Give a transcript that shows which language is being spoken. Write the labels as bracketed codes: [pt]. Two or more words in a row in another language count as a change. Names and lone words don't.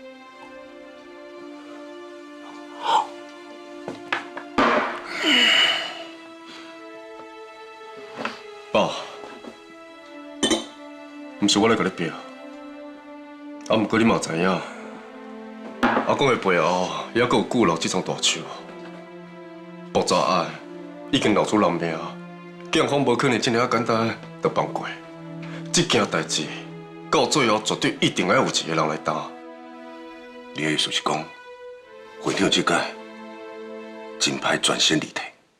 [nan] 爸，毋是我咧甲你拼，啊，毋过你嘛知影，阿公的背后还阁有鼓楼这种大树，爆炸案已经闹出人命，警方无可能这么简单就放过。这件代志到最后绝对一定要有一个人来担。你的意思是讲，会长这届真歹全身离体？